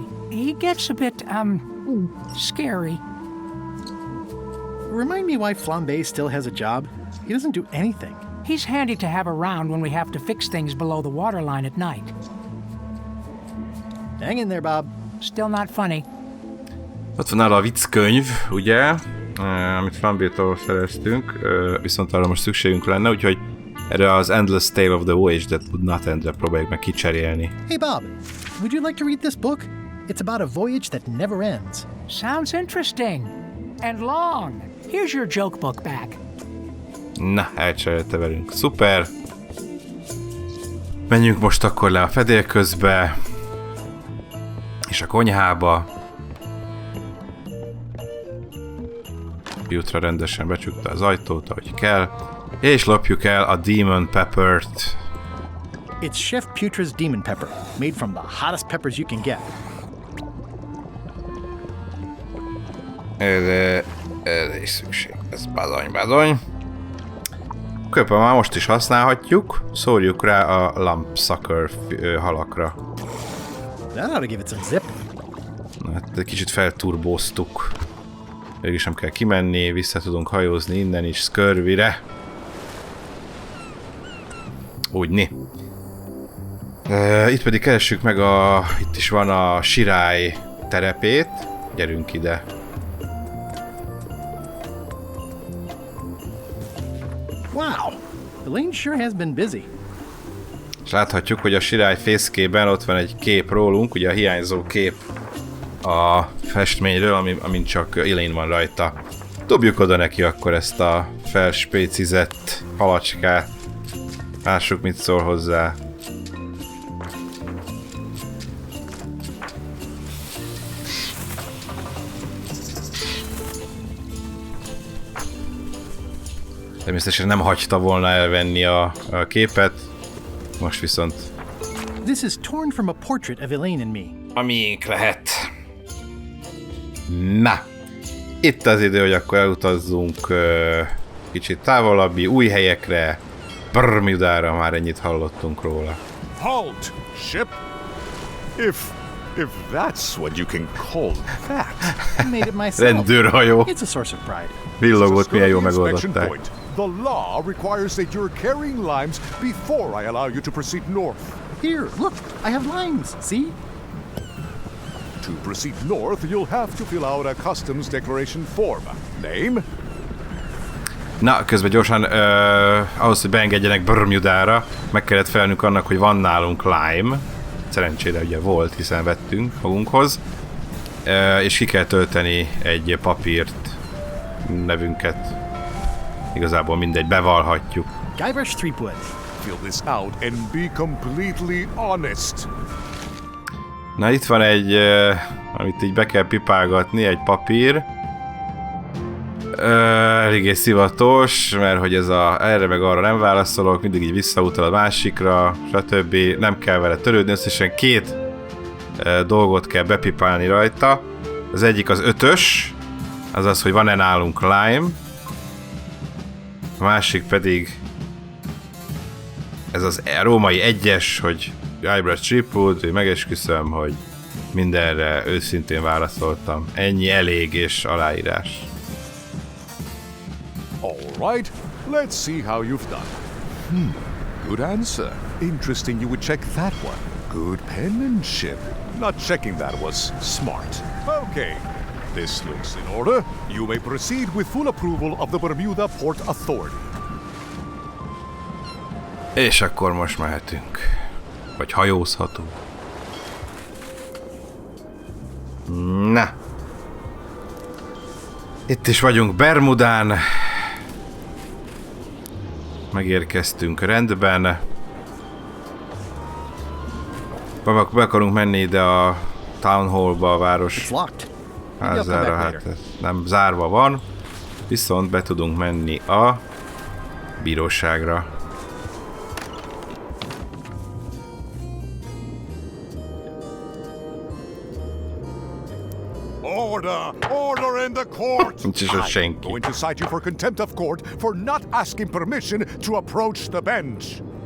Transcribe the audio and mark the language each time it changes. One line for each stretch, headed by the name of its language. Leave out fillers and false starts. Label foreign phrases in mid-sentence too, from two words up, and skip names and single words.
English: He gets a bit, scary. Remind me why Flambe still has a job? He doesn't do anything. He's handy to have around when we have to fix things below the waterline at night. Hang in there, Bob. Still not funny.
Hungarian: Ott van nála a vicckönyv, ugye, amit Flambétól szereztünk, viszont arra most szükségünk lenne, úgyhogy erre az Endless Tale of the Voyage That Would Not End-re próbáljuk meg kicserélni.
English: Hey, Bob, would you like to read this book? It's about a voyage that never ends. Sounds interesting. And long. Here's your joke book back.
Hungarian: Na, elcserélte velünk. Szuper! Menjünk most akkor le a fedélközbe, és a konyhába. Jutra rendesen becsukta az ajtót, ahogy kell, és lopjuk el a Demon Peppert.
English: It's Chef Putra's Demon Pepper, made from the hottest peppers you can get.
Hungarian: Erre is szükség. Ez bazony. Köpöm már most is használhatjuk. Szórjuk rá a lumpsucker halakra.
English: That ought to give it some zip.
Hungarian: Na, hát egy kicsit felturbóztuk. Végig sem kell kimenni, vissza tudunk hajózni innen is Scurvy-re. Úgyni. Itt pedig keressük meg itt is van a sirály terepét. Gyerünk ide.
English: Wow, Elaine sure has been busy.
Hungarian: És láthatjuk, hogy a sirály fészkében ott van egy kép rólunk, ugye a hiányzó kép a festményről, amin csak Elaine van rajta. Dobjuk oda neki akkor ezt a felspécizett halacskát. Lássuk, mit szól hozzá. Természetesen nem hagyta volna elvenni a képet. Most viszont...
English: This is torn from a portrait of Elaine and me.
Hungarian: A miénk lehet. Na! Itt az idő, hogy akkor elutazzunk kicsit távolabbi, új helyekre. Bermudára, már ennyit hallottunk róla.
English: Halt, ship! If that's what you can call that. I made it myself.
Hungarian: Rendőrhajó.
English: It's a source of pride.
Hungarian: Villogót milyen jól megoldották.
English: The law requires that you're carrying limes before I allow you to proceed north. Here, look, I have limes, see? To proceed north, you'll have to fill out a customs declaration form. Name?
Hungarian: Na, közben gyorsan, ahhoz, hogy beengedjenek Bermudára, meg kellett felnünk annak, hogy van nálunk lime. Szerencsére ugye volt, hiszen vettünk magunkhoz. És ki kell tölteni egy papírt, nevünket. Igazából mindegy, bevallhatjuk.
English: Guybrush Threepwood. Fill this out and be completely honest.
Hungarian: Na, itt van egy, amit így be kell pipálgatni, egy papír. Eléggé szivatos, mert hogy ez erre meg arra nem válaszolok, mindig így visszautal a másikra, stb. Nem kell vele törődni, összesen 2 dolgot kell bepipálni rajta. Az egyik az 5-ös, azaz, hogy van-e nálunk lime. A másik pedig ez az római 1-es, hogy Gilbert Threepwood, hogy megesküszöm, hogy mindenre őszintén válaszoltam. Ennyi elég és aláírás.
English: All right, let's see how you've done. Good answer. Interesting you would check that one. Good penmanship. Not checking that was smart. Okay, this looks in order. You may proceed with full approval of the Bermuda Port Authority.
Hungarian: És akkor most mehetünk. Vagy hajózhatunk. Na. Itt is vagyunk Bermudán. Megérkeztünk rendben. Be akarunk menni ide a Town Hallba, a város házára, hát nem zárva van. Viszont be tudunk menni a bíróságra.
English: Order in the court! I'm going to cite you for contempt of court for not asking permission to approach the bench.